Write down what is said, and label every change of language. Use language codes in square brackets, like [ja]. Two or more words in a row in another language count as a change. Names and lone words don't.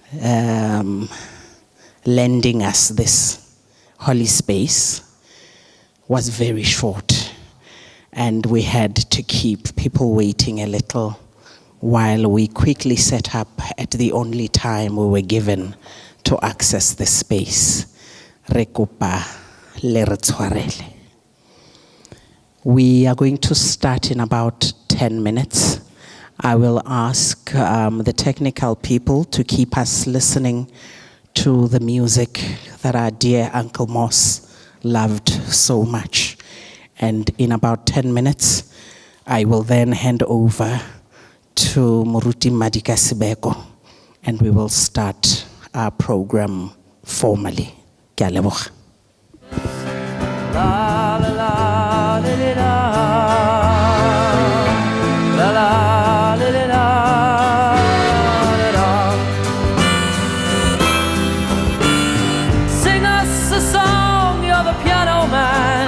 [en] lending us this holy space was very short, and we had to keep people waiting a little while we quickly set up at the only time we were given to access the space. [st] Re kopa le re tshwarele. [en] We are going to start in about 10 minutes. I will ask the technical people to keep us listening to the music that our dear Uncle Moss loved so much. And in about 10 minutes, I will then hand over to Moruti Madika Sibeko, and we will start our program formally. [tn] Ke a leboga. La la la la la la la la. [en] Sing us a song, you're the piano man.